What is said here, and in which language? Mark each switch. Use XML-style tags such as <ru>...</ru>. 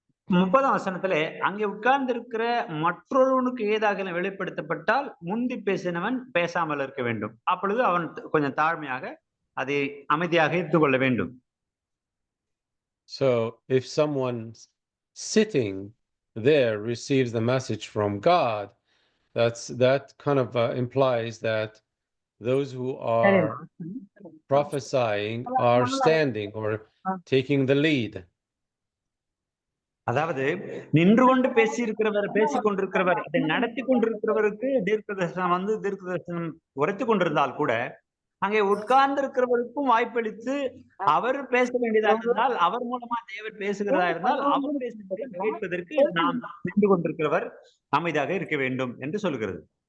<ta>30ஆம் வசனத்திலே அங்கே உட்கார்ந்திருக்கிற மற்றொருவனுக்கு ஏதாக வெளிப்படுத்தப்பட்டால் முந்தி பேசினவன் பேசாமல் இருக்க வேண்டும். அப்பொழுது அவன் கொஞ்சம் தாழ்மையாக அதை அமைதியாக ஏற்றுக்கொள்ள வேண்டும்.</ta> <en>So if someone sitting there receives the message from God, that kind of implies that those who are prophesying are standing or taking the lead.</en> <ta>அதாவது நின்று கொண்டு பேசிக் கொண்டிருக்கிறவர் அதை நடத்தி கொண்டிருக்கிறவருக்கு தீர்க்க தரிசனம் உரைத்துக் கொண்டிருந்தால் கூட அங்கே உட்கார்ந்து இருக்கிறவருக்கும் வாய்ப்பளித்து அவர் பேச வேண்டியதாக இருந்தால், அவர் மூலமா தேவன் பேசுகிறதா இருந்தால் அவர் பேசுவதை கேட்பதற்கு நாம் நின்று கொண்டிருக்கிறவர் அமைதியாக இருக்க வேண்டும் என்று சொல்கிறது.</ta>